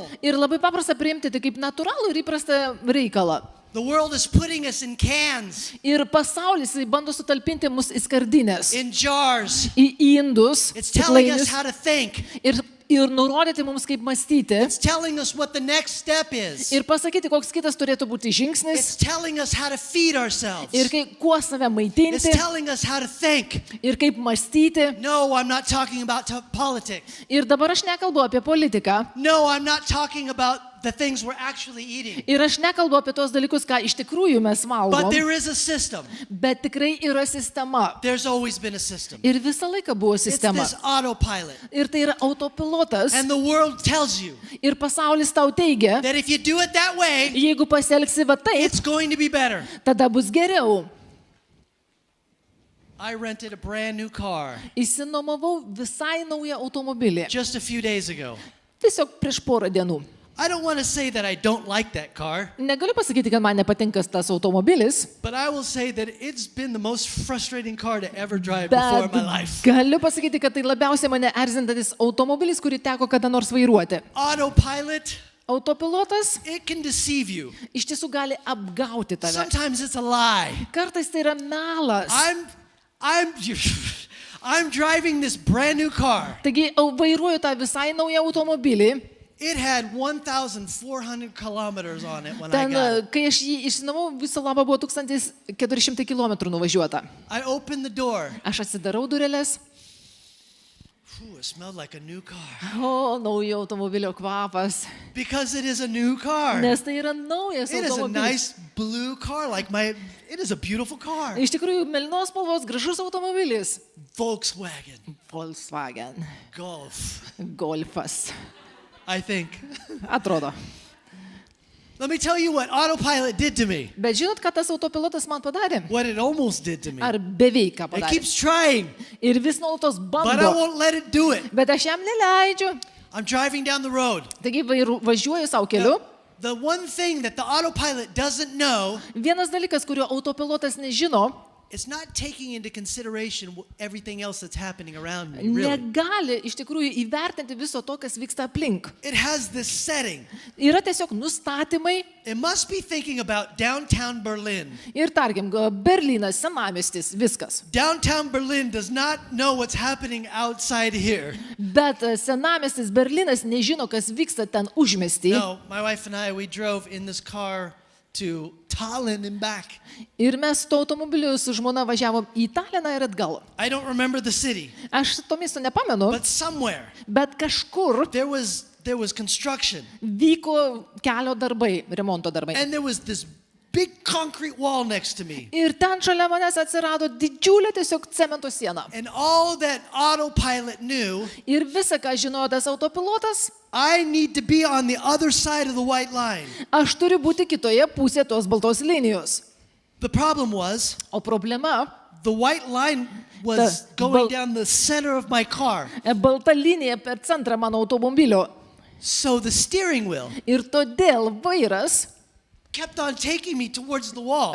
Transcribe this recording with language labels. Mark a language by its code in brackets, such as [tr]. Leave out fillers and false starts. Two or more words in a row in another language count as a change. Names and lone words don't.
[lt] Ir labai paprasta priimti tai kaip natūralų ir įprastą reikalą. [en] The world is putting us in cans, [lt] Ir pasaulis jisai bando sutalpinti mus į skardinės, [en] in jars. [lt] į indus, [en] It's telling us [lt] stiklainius [en] how to think. [lt] ir nurodyti mums, kaip mąstyti. [en] It's telling us what the next step is. [lt] Ir pasakyti, koks kitas turėtų būti žingsnis. [en] It's telling us how to feed ourselves. [lt] Ir kuo save [en] It's [lt] maitinti. [en] telling us how to think. [lt] Ir kaip mąstyti. [en] No, I'm not talking about politics. [lt] Ir dabar aš nekalbu apie politiką. [en] No, I'm not talking about the things we're actually eating. [lt] Ir aš nekalbu apie tos dalykus, ką iš tikrųjų mes [en] But [lt] valgom. [en] there is a system. [lt] Bet tikrai yra sistema. [en] There's always been a system. [lt] Ir visą laiką buvo [en] It's [lt] sistema. [en] this autopilot. [lt] Ir tai yra autopilotas. [en] And the world tells you [lt] Ir pasaulis tau teigia, [en] that if you do it that way, [lt] jeigu pasielgsi va taip, [en] it's going to be better. [lt] tada bus geriau. [en] I rented a brand new car [lt] Įsinomavau visai naują automobilį. [en] just a few days ago. [lt] Tiesiog prieš porą dienų. [en] I don't want to say that I don't like that car, [lt] Negaliu pasakyti, kad man nepatinka tas automobilis, [en] but I will say that it's been the most frustrating car to ever drive before in [lt] bet [en] my life. [lt] galiu pasakyti, kad tai labiausiai mane erzinantis automobilis, kurį teko kada nors vairuoti. [en] Autopilot, [lt] Autopilotas [en] it can deceive you. [lt] iš tiesų gali apgauti tave. [en] Sometimes it's a lie. [lt] Kartais tai yra melas. [en] I'm driving this brand new car. [lt] Taigi vairuoju tą visai naują automobilį. [en] It had 1,400 kilometers on it when I [lt] Ten, [en] got it. [lt] kai aš jį išsinomavau, viso labo buvo 1400 km nuvažiuota. [en] I opened the door. [lt] Aš atsidarau dureles. [en] It smelled like a new car. [lt] O, naujo automobilio kvapas. [en] Because it is a new car. [lt] Nes tai yra naujas [en] It is a [lt] automobilis. [en] nice blue car, it is a beautiful car. [lt] Iš tikrųjų, mėlynos spalvos gražus automobilis. [en] Volkswagen, [lt] Volkswagen. [en] Golf, [lt] Golfas. [en] I think. [lt] Atrodo. [en] Let me tell you what autopilot did to me. [lt] Bet žinot, ką tas autopilotas man padarė? [en] What it almost did to me. [lt] Ar beveik ką [en] It [lt] padarė? [en] keeps trying, [lt] Ir vis nuolatos [en] but I [lt] bando. [en] won't let it do it. [lt] Bet aš jam neleidžiu. [en] I'm driving down the road. [lt] Taigi važiuoju savo keliu. [en] The one thing that the autopilot doesn't know, [lt] Vienas dalykas, kurio autopilotas nežino, [en] it's not taking into consideration everything else that's happening around me, really. [lt] negali iš tikrųjų įvertinti viso to, kas vyksta aplink. [en] It has this setting. [lt] Yra tiesiog nustatymai [en] It must be thinking about downtown Berlin. [lt] ir tarkim, Berlynas, senamiestis, viskas. [en] Downtown Berlin does not know what's happening outside here. [lt] Bet senamiestis Berlynas nežino, kas vyksta ten užmesty. [en] No, my wife and I, we drove in this car to Tallinn and back. [lt] Ir mes to automobiliu su žmona važiavom į Taliną ir atgal. [en] I don't remember the city, [lt] Aš to miesto nepamenu, [en] but somewhere [lt] bet kažkur [en] there was construction, [lt] vyko kelio darbai, remonto darbai. [en] and there was this big concrete wall next to me. [lt] Ir ten šalia manęs atsirado didžiulė tiesiog cemento siena. [en] And all that autopilot knew, [lt] Ir visa, ką žinojo tas autopilotas, [en] I need to be on the other side of the white line. [lt] aš turiu būti kitoje pusėje tos baltos linijos. [en] The problem was, [lt] O problema, [en] the white line was The going [lt] bal- [en] down the center of my car. [lt] balta linija per centrą mano automobilio. [en] So the steering wheel [lt] Ir todėl vairas [en] kept on taking me towards the wall.